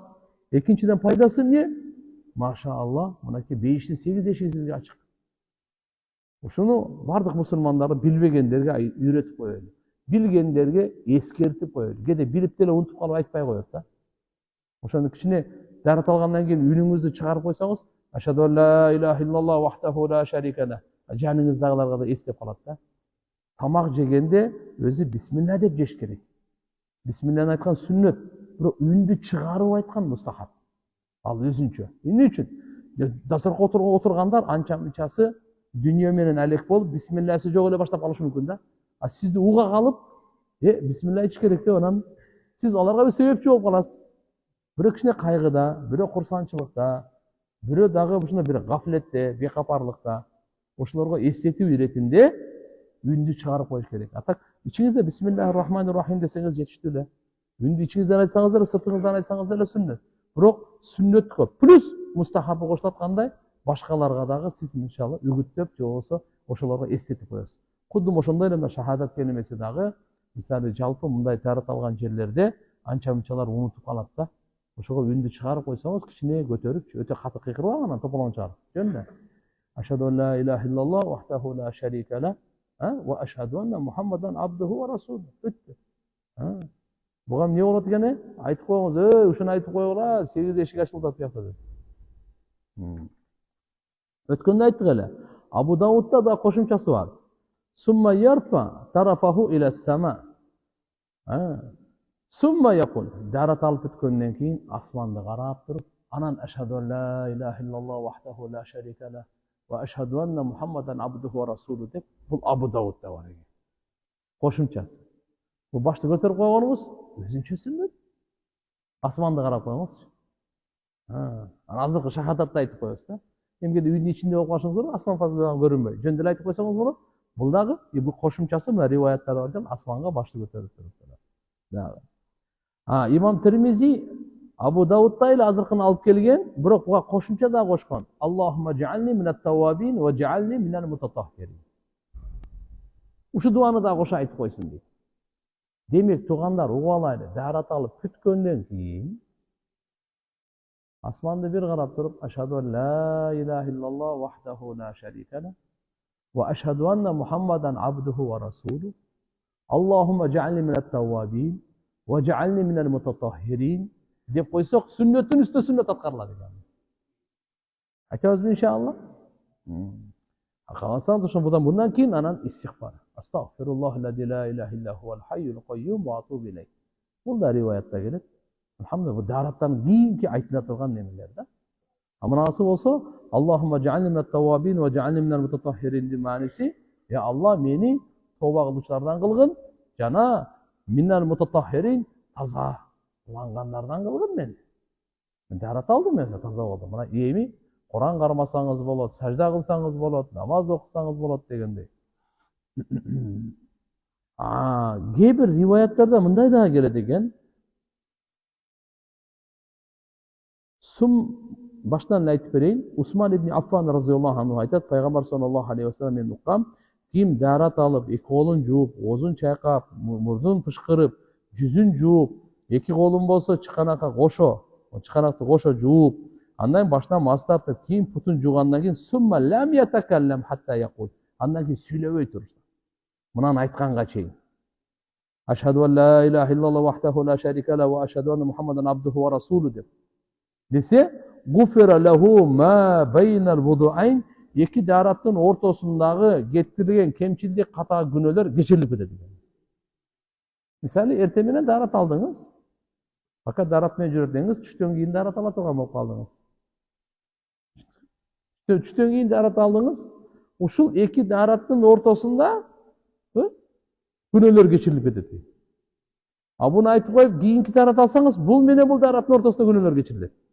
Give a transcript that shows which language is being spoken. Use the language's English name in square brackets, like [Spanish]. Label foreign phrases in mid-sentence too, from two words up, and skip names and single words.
[Kyrgyz] Экинчиден пайдасы эмне? Машаалла, мынакей бейиштин 8 эшиги сизге ачык. Ушуну бардык мусулмандарды билбегендерге үйрөтүп коелу. Билгендерге эскертип коелу. Кээде билип деле унутуп калып айтпай коет да. Ошону кичине даарат алгандан кийин үнүңүздү чыгарып койсоңуз, [Arabic] أشهد أن لا إله إلا الله وحده لا شريك له. [Kyrgyz] Жаныңыздагыларга да эстеп калат да. Тамак жегенде өзү бисмилла деп жеш керек. Бисмилланы айткан сүннөт, бирок үндү чыгарып айткан мустахаб. Ал өзүнчө. Эмне үчүн? Дасторконго отургандар анча-мынчасы дүнүйө менен алек болуп, бисмилласы жок эле баштап калышы мүмкүн да. А сизди уга калып, бисмилла айтыш керек деп анан сиз аларга бир себепчи болуп каласыз. Бирөө кичине кайгыда, бирөө курсанчылыкта, бирөө дагы ушундай бир гафлетте, бейкапарлыкта, ошолорго эстетүү иретинде үндү чыгарып коюш керек. А так ичиңизде [Arabic] بسم الله الرحمن الرحيم [Kyrgyz] десеңиз жетиштүү эле. Үндү ичиңизден айтсаңыз деле, сыртыңыздан айтсаңыз деле сүннөт. Бирок сүннөткө плюс мустахабы кошулат кандай? Башкаларга дагы сиз иншалла үгүттөп, же болбосо ошолорго эстетип коесуз. Кудум ошондой эле шахадат келимеси дагы, мисалы жалпы мындай даарат алган жерлерде анча-мынчалар унутуп калат да. Ошого үндү чыгарып койсоңуз, кичине көтөрүп, өтө каты кыйкырбай анан тополоң чыгарып. Жөн да. [Arabic] أشهد أن لا إله إلا الله وحده لا شريك له وأشهد أن محمدا عبده ورسوله. [Kyrgyz] Бүттү. Буга эмне болот экен? Айтып коюңуз, ушуну айтып койгула, 8 эшик ачылып атат буякта деп. Өткөндө айттык эле. Абу Даудда да кошумчасы бар. [Arabic] ثم يرفع طرفه إلى السماء. ثم يقول. [Kyrgyz] Daarat alып бүткөндөн кийин асманды карап туруп, анан [Arabic] أشهد أن لا إله إلا الله وحده لا شريك له وأشهد أن محمدا عبده ورسوله [Kyrgyz] деп, бул Абу Даудда бар экен. Кошумчасы. Бул башты көтөрүп койгонубуз өзүнчө сүннөт. Асманды карап коюңузчу. Анан азыркы шахадатты айтып коебуз да. Эмгеде үйдүн ичинде болуп калышыңыз керек, асман фазылдан көрүнбөй. Жөн деле айтып койсоңуз болот. Бул дагы бул кошумчасы мына риваяттарда бар экен, асманга башты көтөрүп туруп. Дагы. Имам Термизи Абу Даудда эле азыркыны алып келген, бирок буга кошумча да кошкон. [Arabic] اللهم اجعلني من التوابين واجعلني من المتطهرين. [Kyrgyz] Ушу дуаны да кошо айтып койсун дейт. Демек, туугандар, угуп алайлы, даарат алып бүткөндөн кийин асманды бир карап туруп, [Arabic] أشهد أن لا إله إلا الله وحده لا شريك له وأشهد أن محمدا عبده ورسوله. اللهم اجعلني من التوابين واجعلني من المتطهرين [Kyrgyz] деп койсок, сүннөттүн үстүнө сүннөт аткарылат экен. Айтабызбы иншалла? Каласаңыз ошондон мындан кийин анан истигфар. [Arabic] أستغفر الله الذي لا إله إلا هو الحي القيوم وأتوب إليه. [Kyrgyz] Бул да риваятта келет. Алхамдулилlah, бу даараттан кийинки айтыла турган немелер да. Мынасы болсо, [Arabic] اللهم اجعلني من التوابين واجعلني من المتطهرين [Kyrgyz] мааниси, я Аллах мени тооба кылуучулардан кылгын, жана [Arabic] من المتطهرين [Kyrgyz] тазалангандардан кылгын мени. Мен даарат алдым, мен таза болдум. Мына эми Куран кармасаңыз болот, сажда кылсаңыз болот, намаз окусаңыз болот дегендей. Кээ бир риваяттарда мындай да келет экен. Баштан айтып берейин. Усман ибн Аффан [Arabic] رضي الله عنه [Kyrgyz] айтат, пайгамбар [Arabic] صلى الله عليه وسلم [Kyrgyz] мен уккам, ким дарат алып, эки колун жууп, оозун чайкап, мурдун пышкырып, жүзүн жууп, эки колун болсо чыканакты кошо жууп, андан башынан мас тартып, кийин путун жуугандан кийин [Arabic] ثم لم يتكلم حتى يقول. [Kyrgyz] Андан кийин сүйлөбөй турса. Мынаны айтканга чейин. [Arabic] أشهد أن لا إله إلا الله وحده لا شريك له وأشهد أن محمدا عبده ورسوله деп. [Kyrgyz] Десе, [Arabic] غفر له ما بين الوضوءين, [Kyrgyz] эки дараттын ортосундагы кетирилген кемчилдик, ката күнөөлөр кечирилип кетет экен. Мисалы, эртең менен дарат алдыңыз, fakat darat menен жүрөтсөңүз, түштөн кийин дарат ала турган болуп калдыңыз. Түштөн кийин дарат алдыңыз, ушул эки дараттын ортосунда күнөөлөр кечирилип кетет. А буну айтып коюп, кийинки дарат алсаңыз, бул менен бул дараттын ортосунда күнөөлөр кечирилет.